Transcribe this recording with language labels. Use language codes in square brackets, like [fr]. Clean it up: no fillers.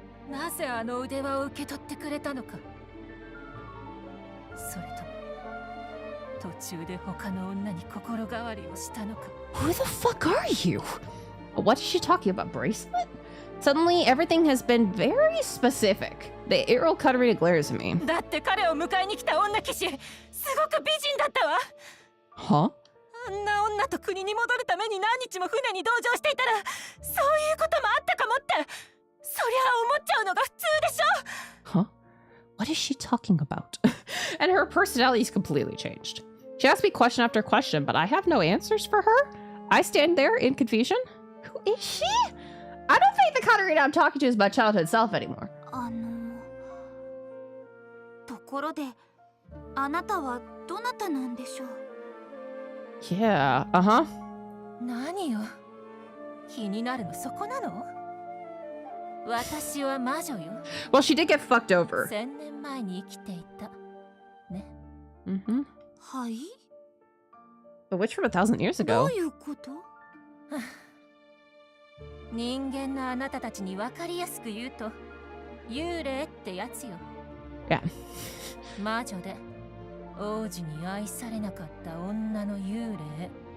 [ja] なぜあの腕輪を受け取ってくれたのか。それとも途中で他の女に心変わりをしたのか。 [en] Who the fuck are you? What is she talking about? Bracelet? Suddenly, everything has been very specific. The 8-year-old Catarina glares at me. [ja] だって彼を迎えに来た女騎士、すごく美人だったわ。 Huh? あんな女と国に戻るために何日も船に同乗していたら、そういうこともあったかもって。そりゃ思っちゃうのが普通でしょ。 Huh? [en] What is she talking about? And her personality's completely changed. She asks me question after question, but I have no answers for her. I stand there in confusion. Who is she? I don't think the Catarina I'm talking to is my childhood self anymore. [ja] ところで、あなたはどなたなんでしょう？ Yeah, uh-huh. 何よ？気になるのそこなの？私は魔女よ。 [en] Well, she did get fucked over. [ja] 1000年前に生きていた。ね。 Mm-hmm. はい？ [en] The witch from 1,000 years ago. [ja] どういうこと？人間のあなたたちに分かりやすく言うと幽霊ってやつよ。 Yeah. 魔女で王子に愛されなかった女の幽霊。